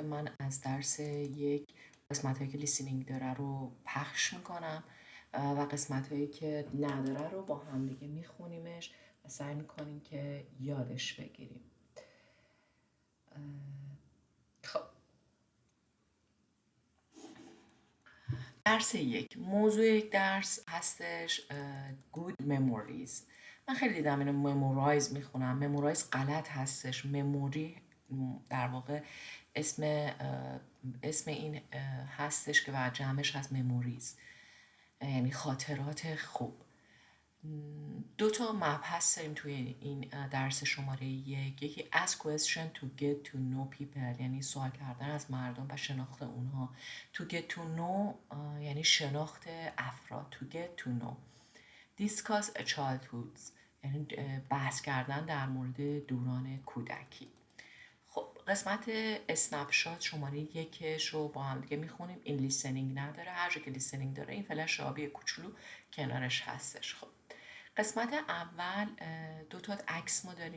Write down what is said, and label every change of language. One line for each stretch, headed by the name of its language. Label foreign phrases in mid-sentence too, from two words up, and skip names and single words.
Persian: من از درس یک قسمت هایی که لیسینینگ داره رو پخش میکنم و قسمت هایی که نداره رو با هم دیگه میخونیمش و سعی میکنیم که یادش بگیریم. خب، درس یک. موضوع یک درس هستش
English: good memories.
Persian: من خیلی دیدم اینو memorize میخونم. memorize غلط هستش. memory در واقع اسم این هستش که بعد جمعش هست memories، یعنی خاطرات خوب. 2 تا مبحث داریم توی این درس شماره یک.
English: یکی ask question to get to know people،
Persian: یعنی سوال کردن از مردم و شناخت اونها.
English: to get to know
Persian: یعنی شناخت افراد.
English: to get to know. discuss a childhood
Persian: یعنی بحث کردن در مورد دوران کودکی. خب، قسمت
English: snap shot
Persian: شماره یکش رو با هم دیگه میخونیم. این لیسنینگ نداره. هر جا که لیسنینگ داره این فلش آبی کوچولو کنارش هستش. خب، قسمت اول 2 تا عکس ما داریم.